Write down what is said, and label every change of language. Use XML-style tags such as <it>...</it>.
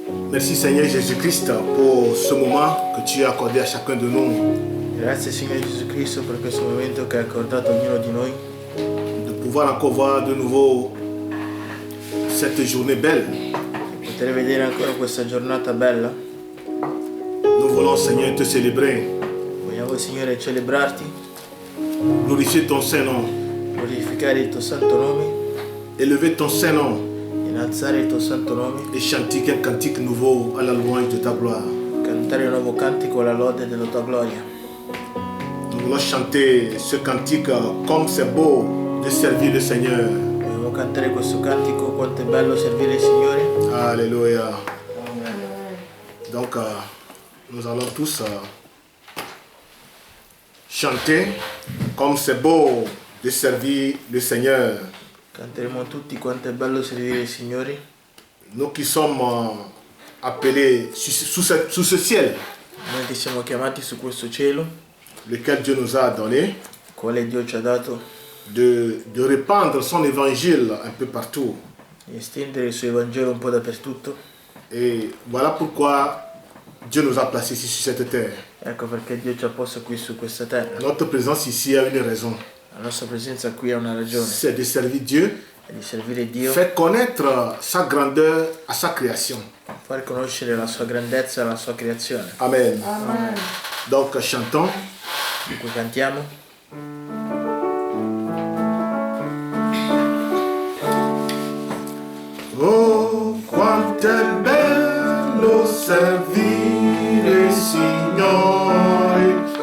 <fr>Merci Seigneur Jésus-Christ pour ce moment que tu as accordé à chacun de nous.</fr> <it>Grazie Signore Gesù Cristo per questo momento che hai accordato a ognuno di noi.</it> <fr>De pouvoir encore voir de nouveau cette journée belle.</fr> <it>Poter vedere ancora questa giornata bella.</it> <fr>Nous voulons Seigneur te célébrer.</fr> <it>Vogliamo Signore celebrarti.</it> <fr>Glorifier ton Saint-Nom.</fr> <it>Glorificare il tuo santo nome.</it> <fr>Élever ton Saint-Nom.</fr> <it>Innalzare il tuo santo nome.</it> <fr>Et chanter un cantique nouveau à la louange de ta gloire.</fr> <it>Cantare un nuovo cantico alla lode della tua gloria.</it> <fr>Nous voulons chanter ce cantique comme c'est beau de servir le Seigneur.</fr> <it>Vogliamo cantare questo cantico, quanto è bello servire il Signore.</it> <fr>Alléluia. Donc nous allons tous chanter comme c'est beau de servir le Seigneur.</fr> <it>Canteremo tutti quanto è bello servire il Signore.</it> <fr>Nous qui sommes appelés sous ce ciel,</fr> <it>Noi che siamo chiamati su questo cielo,</it> <fr>lequel Dieu nous a donné,</fr> <it>quale Dio ci ha dato,</it> <fr>de répandre son évangile un peu partout.</fr> <it>di estendere il suo Evangelo un po' dappertutto.</it> <fr>Et voilà pourquoi Dieu nous a placés ici sur cette terre.</fr> <it>Ecco perché Dio ci ha posto qui su questa terra.</it> <fr>Notre présence ici a une raison.</fr> <it>La nostra presenza qui ha una ragione,</it> <fr>C'est de servir Dieu,</fr> <it>è di servire Dio,</it> <fr>faire connaître sa grandeur à sa création.</fr> <it>far conoscere la sua grandezza e la sua creazione.</it> <fr>Amen.</fr> <it>Amen.</it> <fr>Donc chantons.</fr> <it>Dunque cantiamo. Oh, quanto è bello servire il Signore.</it>